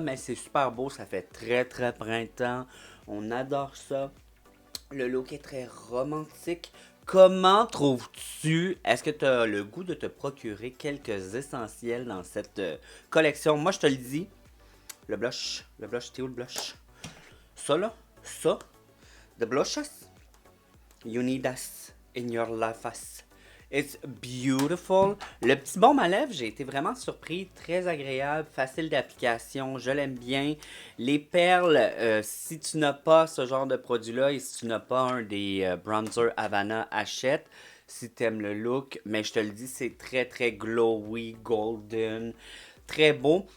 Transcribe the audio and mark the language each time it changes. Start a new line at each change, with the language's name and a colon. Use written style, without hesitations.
French: Mais c'est super beau, ça fait très, très printemps. On adore ça. Le look est très romantique. Comment trouves-tu, est-ce que tu as le goût de te procurer quelques essentiels dans cette collection? Moi, je te le dis, le blush, t'es où le blush? Ça là, ça,
English: the blushes, you need us in your life. It's beautiful.
French: Le petit baume à lèvres, j'ai été vraiment surpris. Très agréable, facile d'application. Je l'aime bien. Les perles, si tu n'as pas ce genre de produit-là et si tu n'as pas un des bronzer Havana, achète. Si tu aimes le look. Mais je te le dis, c'est très très glowy, golden. Très beau.